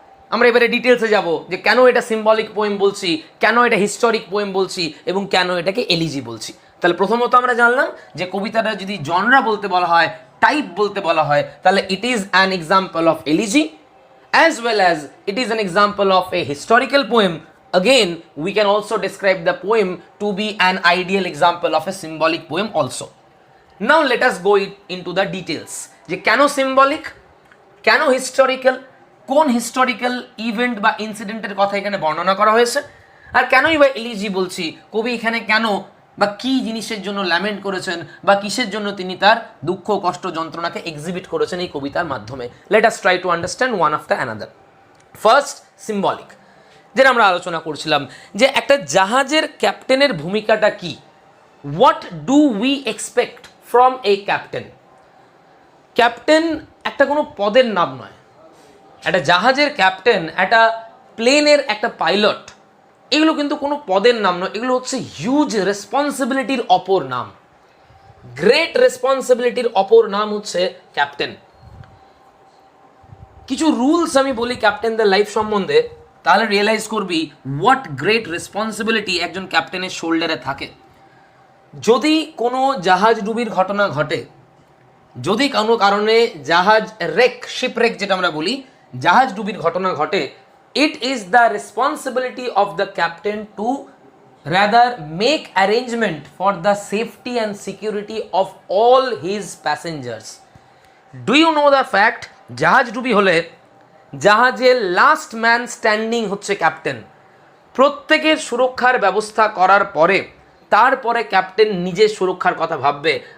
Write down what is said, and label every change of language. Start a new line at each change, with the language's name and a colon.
Bangla: আমরা এবারে ডিটেলসে যাব যে কেন এটা সিম্বলিক পোয়েম বলছি, কেন এটা হিস্টোরিক পোয়েম বলছি এবং কেন এটাকে এলিজি বলছি। তাহলে প্রথমত আমরা জানলাম যে কবিতাটা যদি জনরা বলতে বলা হয়, টাইপ বলতে বলা হয়, তাহলে
English: It is an example of elegy as well as it is an example of a historical poem. Again, we can also describe the poem to be an ideal example of a symbolic poem also. Now let us go into the details.
Bangla: যে কেন symbolic, কেন historical, কোন historical event বা ইনসিডেন্টের কথা এখানে বর্ণনা করা হয়েছে, আর কেনই বা এলিজি বলছি, কবি এখানে কেন বা কী জিনিসের জন্য ল্যামেন্ট করেছেন বা কিসের জন্য তিনি তার দুঃখ, কষ্ট, যন্ত্রণাকে এক্সিবিট করেছেন এই কবিতার মাধ্যমে।
English: Let us try to understand one after another.
Bangla: First, symbolic, যেটা আমরা আলোচনা করছিলাম যে একটা জাহাজের ক্যাপ্টেনের ভূমিকাটা কি।
English: What do we expect from a captain?
Bangla: Captain একটা কোনো পদের নাম নয়। একটা জাহাজের ক্যাপ্টেন, একটা প্লেনের একটা পাইলট, এগুলো কিন্তু কোনো পদের নাম নয়, এগুলো হচ্ছে হিউজ রেসপন্সিবিলিটির অপর নাম। গ্রেট রেসপন্সিবিলিটির অপর নাম হচ্ছে ক্যাপ্টেন। কিছু রুলস আমি বলি ক্যাপ্টেনদের লাইফ সম্বন্ধে, তাহলে রিয়েলাইজ করবি
English: what great responsibility
Bangla: একজন ক্যাপ্টেনের শোল্ডারে থাকে। যদি কোনো জাহাজ ডুবির ঘটনা ঘটে,
English: যদি কোনো কারণে জাহাজ রেক, শিপরেক যেটা আমরা বলি, জাহাজ ডুবির ঘটনা ঘটে, it is the responsibility of the captain to rather make arrangement for the safety and security of all his passengers. Do you know the fact,
Bangla: জাহাজ ডুবি হলে জাহাজের লাস্ট ম্যান স্ট্যান্ডিং হচ্ছে ক্যাপ্টেন। প্রত্যেকের সুরক্ষার ব্যবস্থা করার পরে তারপরে ক্যাপ্টেন নিজের সুরক্ষার কথা ভাববে।